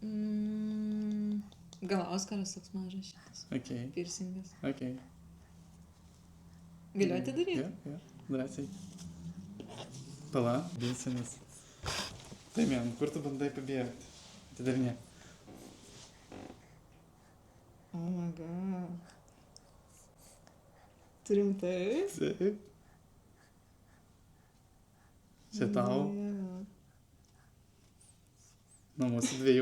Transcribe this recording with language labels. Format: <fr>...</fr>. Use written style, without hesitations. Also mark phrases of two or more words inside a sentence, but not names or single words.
<lt>Gal Oskaras toks mažas šitas. Okei, Piercingas. okei. Galiu atidaryti? Jo, drąsiai. Pala, bilsinis. Damian, kur tu bandai pabėgti? Atidarinė.</lt> <en>Oh my god.</en> <lt>Turim tai? Taip. Čia tau, nuo mūsų dviejų.</lt>